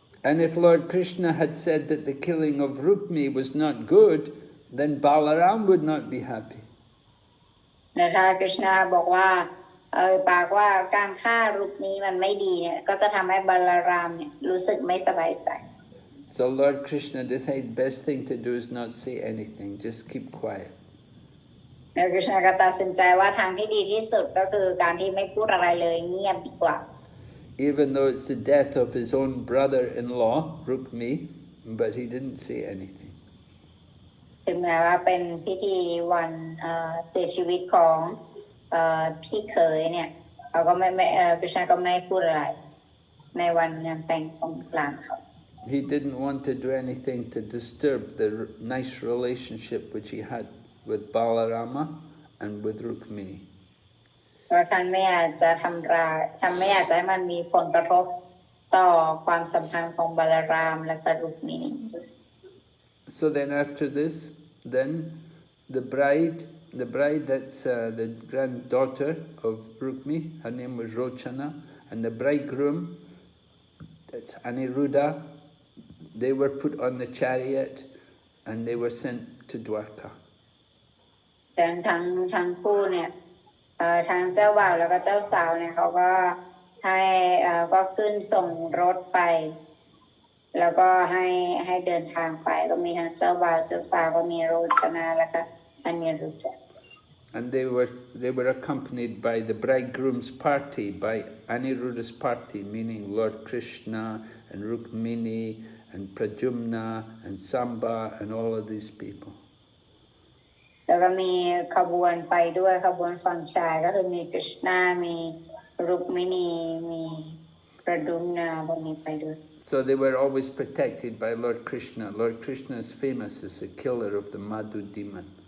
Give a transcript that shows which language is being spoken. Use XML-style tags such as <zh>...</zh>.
<en>And if Lord Krishna had said that the killing of Rukmi was not good, then Balaram would not be happy.</en> <th>แต่ถ้ากฤษณาบอกว่าปากว่าการฆ่ารุกมีมันไม่ดีเนี่ยก็จะทำให้บาลารามเนี่ยรู้สึกไม่สบายใจ</th> <en>So Lord Krishna decided best thing to do is not say anything, just keep quiet.</en> <th>แล้วกฤษณาก็ตัดสินใจว่าทางที่ดีที่สุดก็คือการที่ไม่พูดอะไรเลยเงียบดีกว่า</th> <en>Even though it's the death of his own brother-in-law, Rukmi, but he didn't say anything.</en> <th>ถึงแม้ว่าเป็นพิธีวันเสียชีวิตของพี่เขยเนี่ยเขาก็ไม่กฤษณาก็ไม่พูดอะไรในวันงานแต่งของหลานเขา</th> <en>He didn't want to do anything to disturb the nice relationship which he had with Balarama and with Rukmini.</en> <th>เพราะท่านไม่อยากจะไม่อยากจะให้มันมีผลกระทบต่อความสัมพันธ์ของบาลารามและก็รุกมินี</th> <en>So then after this, then the bride that's the granddaughter of Rukmi, her name was Rochana, and the bridegroom, that's Aniruddha, they were put on the chariot and they were sent to Dwarka.</en> <th>ทั้งคู่เนี่ยทางเจ้าบ่าวแล้วก็เจ้าสาวเนี่ยเขาก็ให้ก็ขึ้นส่งรถไป แล้วก็ให้เดินทางไปก็มีทั้งเจ้าบ่าวเจ้าสาวก็มีโรจนาแล้วก็อนิรุทธะ</th> <en>And they were accompanied by the bridegroom's party, by Aniruddha's party, meaning Lord Krishna and Rukmini and Pradyumna and Samba and all of these people.</en> <th>แล้วก็มีขบวนไปด้วยขบวนฝั่งชายก็คือมีกฤษณามีรุกมินีมีประดุมนาพวกนี้ไปด้วย</th> <en>So they were always protected by Lord Krishna. Lord Krishna is famous as the killer of the Madhu demon.</en>